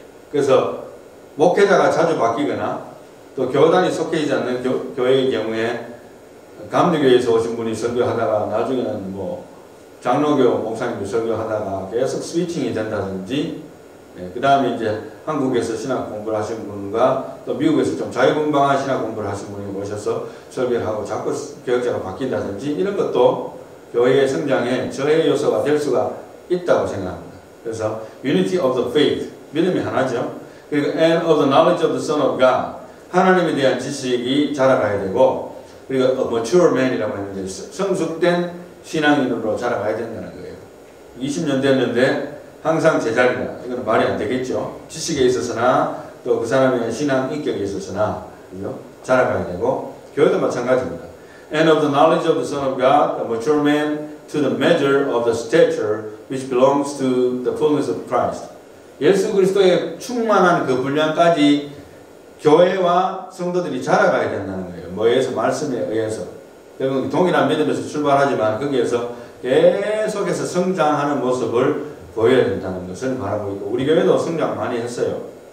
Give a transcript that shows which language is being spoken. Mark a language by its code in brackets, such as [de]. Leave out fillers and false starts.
[ko] 그래서 목회자가 자주 바뀌거나 또 교단이 속해 있지 않는 교회의 경우에 감리교회에서 오신 분이 설교하다가 나중에는 뭐 장로교 목사님도 설교하다가 계속 스위칭이 된다든지, 그 다음에 이제 한국에서 신학 공부를 하신 분과 또 미국에서 좀 자유분방한 신학 공부를 하신 분이 오셔서 설교를 하고 자꾸 교역자가 바뀐다든지, 이런 것도 교회의 성장에 저해 요소가 될 수가 있다고 생각합니다. 그래서 [en] unity of the faith, [ko] 믿음이 하나죠. 그리고 [en] and of the knowledge of the Son of God, [ko] 하나님에 대한 지식이 자라가야 되고, 그리고 [en] a mature man [ko] 이라고 했는데 성숙된 신앙인으로 자라가야 된다는 거예요. 20년 됐는데 항상 제자리다, 이건 말이 안 되겠죠. 지식에 있어서나 또 그 사람의 신앙 인격에 있어서나, 그죠? 자라가야 되고, 교회도 마찬가지입니다. [en] And of the knowledge of the Son of God, a mature man to the measure of the stature which belongs to the fullness of Christ. [ko] 예수 그리스도의 충만한 그 분량까지 교회와 성도들이 자라가야 된다는 거예요. 뭐에서? 말씀에 의해서. 결국 동일한 믿음에서 출발하지만 거기에서 계속해서 성장하는 모습을 보여야 된다는 것을 말하고 있고, 우리 교회도 성장 많이 했어요.